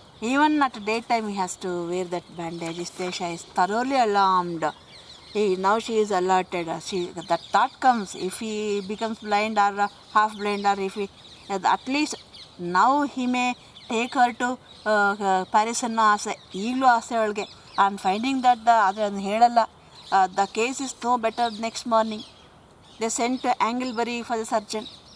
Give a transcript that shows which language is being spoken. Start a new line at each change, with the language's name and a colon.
English: Even at day time he has to wear that bandage. Istacia is thoroughly alarmed. Now she is alerted. That thought comes, if he becomes blind or half blind, or if he, at least now he may take her to Paris
Kannada: ಅನ್ನೋ ಆಸೆ, ಈಗಲೂ ಆಸೆ ಅವಳಿಗೆ.
English: and finding that
Kannada: ಅದನ್ನು ಹೇಳಲ್ಲ.
English: The case is no better. Next morning they sent to Anglebury for the surgeon.